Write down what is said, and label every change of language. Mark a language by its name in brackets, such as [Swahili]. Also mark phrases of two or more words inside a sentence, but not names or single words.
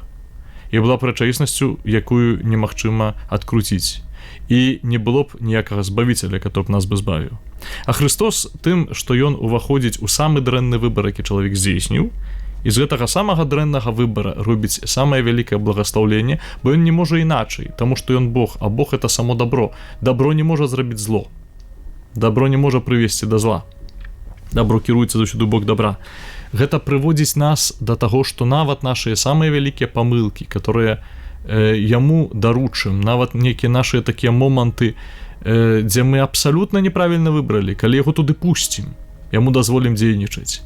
[Belarusian] І была б рэчаіснасцю, якую немагчыма адкруціць. І не было б ніякага збавіцеля, [Russian] который б нас бы [Belarusian] збавіў. А Христос тым, што ён уваходзіць у самы дрэнны выбар, які чалавек здзейсніў, і з гэтага самага дрэннага выбара робіць самае вялікае благаслаўленне, бо ён не можа іначай, таму што ён Бог, а Бог это само добро. Добро не можа зрабіць зло. Добро не можа прывесці да зла. Добро кіруецца заўсёды бок добра. Гэта прыводзіць нас да таго, што нават нашыя самыя вялікія памылкі, которые яму даручым, нават нейкія нашыя такія моманты, дзе мы абсалютна неправільна выбралі, калі яго туды пусцім, яму дазволім дзейнічаць.